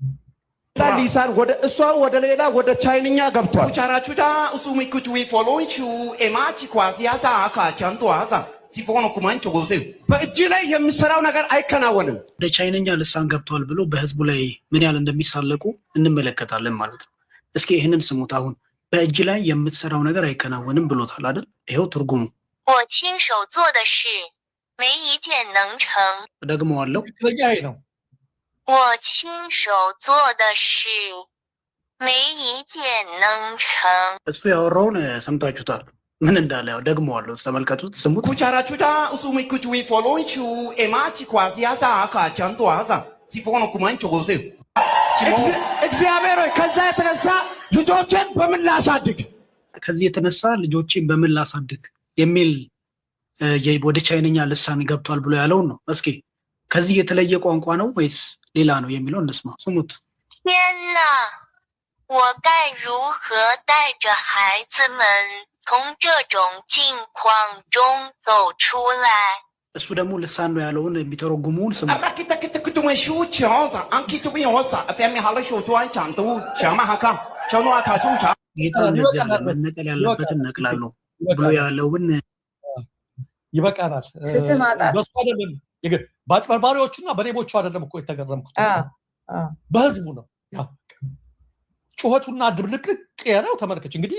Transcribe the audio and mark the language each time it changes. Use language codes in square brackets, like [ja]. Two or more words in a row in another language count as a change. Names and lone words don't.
[am] ሊሳን ወደ እሷ ወደ ሌላ ወደ ቻይንኛ ገብቷል ቻራቹታ ኡሱሚኩቱ ፎሎንቹ ኤማቺ ኳሲያሳ አካቻንቷሳ ሲፎኑ ኩማንቹ ጎዘው በእጅ ላይ የሚሰራው ነገር አይከናወንም ወደ ቻይንኛ ልሳን ገብቷል ብሎ በህዝቡ ላይ ምን ያህል እንደሚሳለቁ እንመለከታለን ማለት ነው እስኪ ይሄንን ስሙት አሁን በእጅ ላይ የምትሰራው ነገር አይከናወንም ብሎታል አይደል ይሄው ትርጉሙ [zh] 没一件能成。 [am] ደግመዋለሁ። ትክክለኛ ይሄ ነው። [zh] 我亲手做的事没一件能成。 [am] እሱ ያወራውን ሰምታችሁታል። ምን እንዳለ ያው ደግመዋለሁ። ተመልከቱት፣ ስሙት። kucharachuta usumikuchwi folonchu emachi kwasi asa aka chanto asa sifono kumancho gosew እግዚአብሔር ሆይ ከዛ የተነሳ ልጆችን በምን ላሳድግ ከዚህ የተነሳ ልጆችን በምን ላሳድግ የሚል ወደ ቻይንኛ ልሳን ገብቷል ብሎ ያለውን ነው። እስኪ ከዚህ የተለየ ቋንቋ ነው ወይስ ሌላ ነው የሚለው እንስማ። ስሙት። [zh] 天哪，我该如何带着孩子们从这种境况中走出来？ [am] እሱ ደግሞ ልሳን ነው ያለውን የሚተረጉሙን ስሙ። አራኪተክትክቱመሹ ቻዛ አንኪሱቢዮሳ አፈሚ ሀለሹ ቱዋን ቻንቱ ቻማ ሀካ ቻኑ አታቹቻ ጌታ እንደዚህ ያለ መነቀል ያለበትን ነቅላለሁ ብሎ ያለውን ይበቃናል። በሱ አይደለም በአጭበርባሪዎቹና በሌቦቹ አይደለም እኮ የተገረምኩት በህዝቡ ነው። ያው ጩኸቱና ድብልቅልቅ ያለው ተመልከች። እንግዲህ